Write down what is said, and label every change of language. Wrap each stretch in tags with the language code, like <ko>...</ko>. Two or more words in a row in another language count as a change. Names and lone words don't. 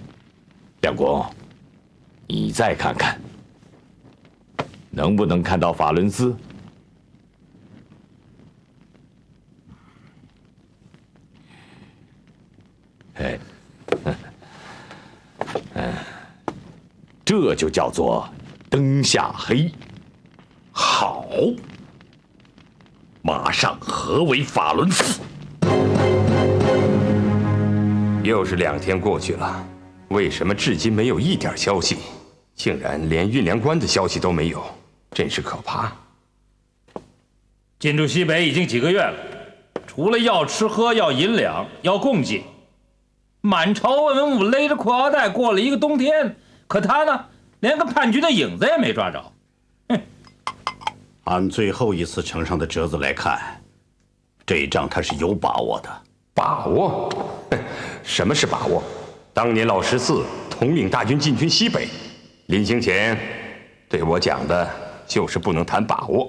<zh>梁公，你再看看，能不能看到法倫斯？哎，這就叫做燈下黑。好，馬上合圍法倫寺。又是2天過去了，為什麼至今沒有一點消息？竟然連運糧官的消息都沒有，真是可怕。進駐西北已經幾個月了，除了要吃喝、要銀兩、要供給，滿朝文武勒着褲腰帶過了一個冬天，可他呢，連個叛軍的影子也沒抓着。哼！按最後一次呈上的折子來看，這一仗他是有把握的。把握？什麼是把握？當年老14統領大軍進軍西北，臨行前對我講的就是不能談把握。</zh>